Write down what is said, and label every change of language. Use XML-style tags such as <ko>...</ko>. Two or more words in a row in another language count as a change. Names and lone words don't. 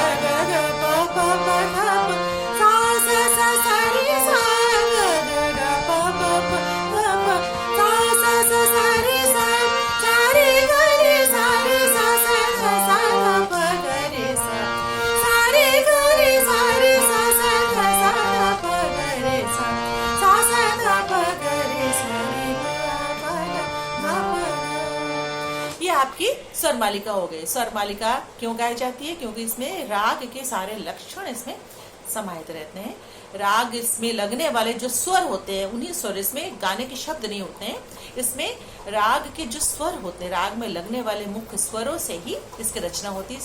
<hi>ग ग प प प ध प सा सा सा रे सा ग ग ग प प प ध प सा सा सा रे सा रे ग रे सा ध सा ध प ग रे सा रे ग रे सा ध सा ध प ग रे सा ध प ग रे सा रे ग प ग ध प। ये आपकी स्वर मालिका हो गई। स्वर मालिका क्यों गाई जाती है? क्योंकि इसमें राग के सारे लक्षण इसमें समाहित रहते हैं। राग इसमें लगने वाले जो स्वर होते हैं उन्हीं स्वर, इसमें गाने के शब्द नहीं होते हैं। इसमें राग के जो स्वर होते हैं, राग में लगने वाले मुख्य स्वरों से ही इसकी रचना होती है।</hi>